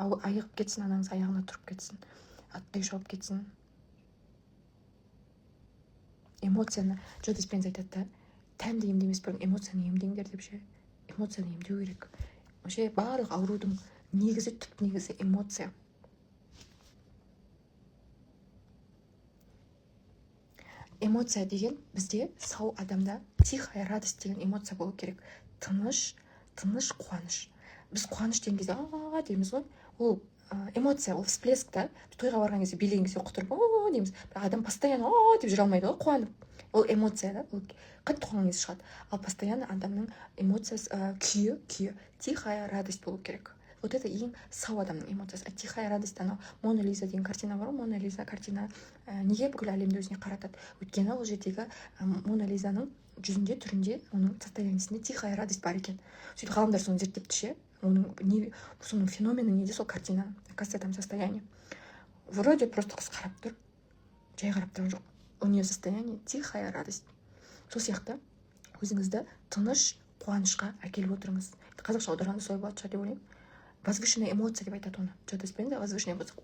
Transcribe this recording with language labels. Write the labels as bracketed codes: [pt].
[kk] Айығып кетсін, анаңыз аяғына тұрып кетсін, аттай шауып кетсін. Эмоцияны Джо Диспенза айтады да, тәнді емдемес бұрын эмоцияны емдеңдер деп ше. Эмоцияны емдеу керек. Вообще барлық аурудың негізі, түп негізі эмоция. Эмоция деген бізде сау адамда тихая радость деген эмоция болу керек. Тыныш, қуаныш. Біз қуаныш деген кезде дейміз ғой. Ол эмоция, ол всплеск та. Тойға барған кезде, билеген кезде құтырып дейміз. Бірақ адам постоянно деп жүре алмайды ғой, қуанып. Ол эмоция да, ол қатты қуанған кезде шығады. Ал постоянно адамның эмоциясы, күйі, тихая радость болу керек. Вот это ең сау адамның эмоциясы. Тихая радость, анау Мона Лиза деген картина бар ғой. Мона Лиза картина неге бүкіл әлемді өзіне қаратады? Өйткені ол жердегі Мона Лизаның жүзінде, түрінде, оның состояниесінде тихая радость бар екен. Сөйтіп ғалымдар соны зерттепті ше. Соның феномені неде сол картина? [ru] Оказывается, там состояние. Вроде просто [kk] қыз қарап тұр. Жай қарап тұрған жоқ. [ru] У нее состояние тихая радость. [kk] Сол сияқты өзіңізді тыныш қуанышқа әкеліп отырыңыз. Қазақша аударғанда солай болады шығар деп ойлаймын. [ru] Возвышенная эмоция [kk] деп айтады оны. [ru] Джо Диспенза возвышенная эмоция.